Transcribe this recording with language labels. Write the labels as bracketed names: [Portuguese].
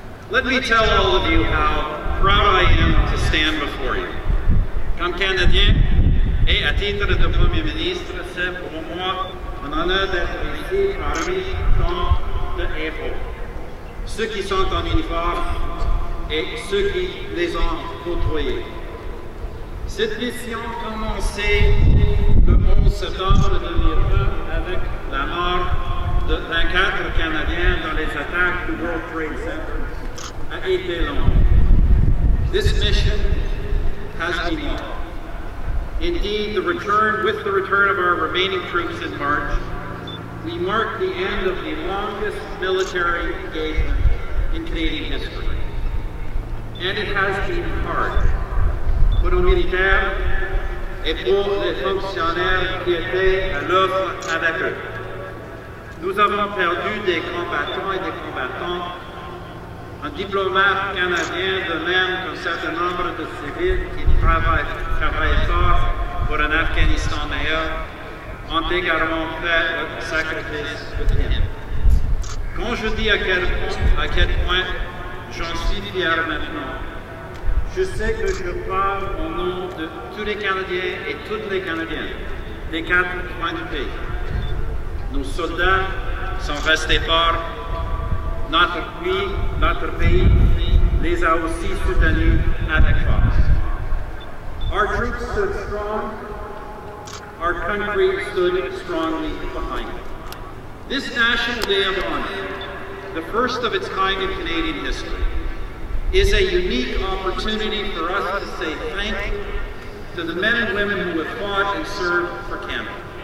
[English] Let me tell all of you how proud I am to stand before you. [French] Comme Canadien et à titre de Premier ministre, c'est pour moi un honneur d'être ici parmi tant de héros. Ceux qui sont en uniforme et ceux qui les ont côtoyés. Cette mission commençait le 11 septembre 2020 avec la mort de 24 Canadiens dans les attaques du World Trade Center. A été long. [English] This mission has been long. Indeed, with the return of our remaining troops in March, we mark the end of the longest military engagement in Canadian history. And it has been hard [French] pour nos militaires et pour les fonctionnaires qui étaient à l'œuvre avec eux. Nous avons perdu des combattants et des combattantes, un diplomate canadien, de même qu'un certain nombre de civils qui travaillent fort pour un Afghanistan meilleur, ont également fait le sacrifice de him. Quand je dis à quel point j'en suis fier maintenant, je sais que je parle au nom de tous les Canadiens et toutes les Canadiennes des 4 coins du pays. Nos soldats sont restés forts. Notre pays les a aussi soutenus avec force. [English] Our troops stood strong. Our country stood strongly behind it. This National Day of Honor, the first of its kind in Canadian history, is a unique opportunity for us to say thank you to the men and women who have fought and served for Canada.